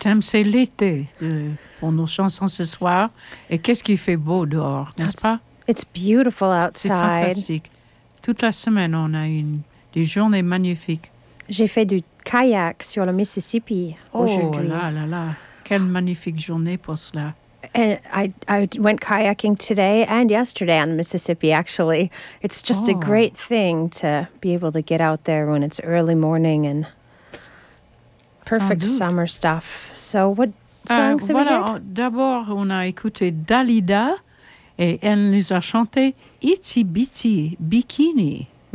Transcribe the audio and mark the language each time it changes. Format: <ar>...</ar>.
<fr>thème, c'est l'été pour nos chansons ce soir. Et qu'est-ce qui fait beau dehors, n'est-ce pas?</fr> <en>It's beautiful outside.</en> <fr>C'est fantastique. Toute la semaine, on a eu des journées magnifiques. J'ai fait du kayak sur le Mississippi aujourd'hui. Oh là là là, quelle magnifique journée pour cela.</fr> <en>And I went kayaking today and yesterday on the Mississippi, actually. It's just a great thing to be able to get out there when it's early morning and perfect summer stuff. So what songs have you heard?</en> <fr>D'abord, on a écouté Dalida et elle nous a chanté Itsy Bitsy Bikini.</fr>